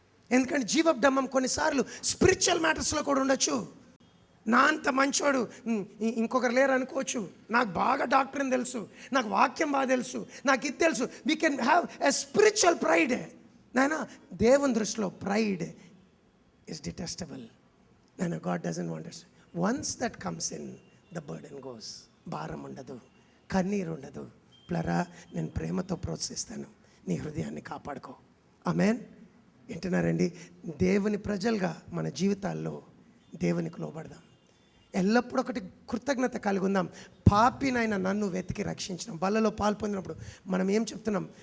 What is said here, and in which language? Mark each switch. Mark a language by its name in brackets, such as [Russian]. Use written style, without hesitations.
[Telugu] ఎందుకంటే జీవబ్రహ్మం కొన్నిసార్లు స్పిరిచువల్ మ్యాటర్స్లో కూడా ఉండొచ్చు. నా అంత మంచోడు ఇంకొకరు లేరు అనుకోవచ్చు. నాకు బాగా డాక్టర్ని తెలుసు, నాకు వాక్యం బాగా తెలుసు, నాకు ఇది తెలుసు. [English] We can have a spiritual pride. నాయనా, [Telugu] దేవుని దృష్టిలో [English] Pride is detestable. And God doesn't want us. Once that comes in, the burden goes. [Telugu] భారం ఉండదు, కన్నీరు ఉండదు. ప్లరా, నేను ప్రేమతో ప్రోత్సహిస్తాను, నీ హృదయాన్ని కాపాడుకో. ఆమేన్. వింటున్నారండి? దేవుని ప్రజలుగా మన జీవితాల్లో దేవునికి లోబడదాం. ఎల్లప్పుడూ ఒకటి కృతజ్ఞత కలిగి ఉందాం. పాపినైనా నన్ను వెతికి రక్షించిన బలలో పాల్పొందినప్పుడు మనం ఏం చెప్తున్నాం?